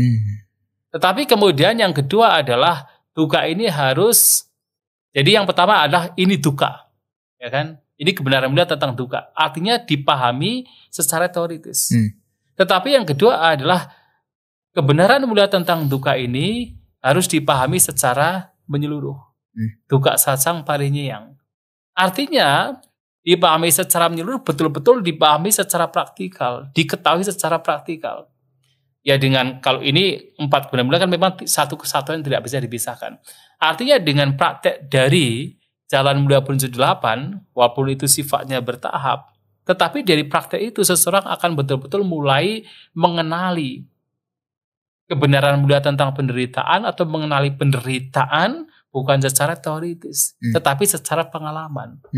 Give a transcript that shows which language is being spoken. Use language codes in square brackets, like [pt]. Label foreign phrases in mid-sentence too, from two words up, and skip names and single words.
[id] Tetapi kemudian yang kedua adalah dukkha ini harus, jadi yang pertama adalah ini dukkha, ya kan? Ini kebenaran mulia tentang dukkha. Artinya dipahami secara teoritis. Tetapi yang kedua adalah kebenaran mulia tentang dukkha ini harus dipahami secara menyeluruh. [pi] Dukkha sacang parinyayang. [id] Artinya dipahami secara menyeluruh, betul-betul dipahami secara praktikal, diketahui secara praktikal. Ya dengan kalau ini 4 kebenaran mulia kan memang satu kesatuan tidak bisa dipisahkan. Artinya dengan praktek dari Jalan Mulia Prinsip 8, walaupun itu sifatnya bertahap, tetapi dari praktek itu seseorang akan betul-betul mulai mengenali kebenaran mulia tentang penderitaan atau mengenali penderitaan bukan secara teoritis, tetapi secara pengalaman.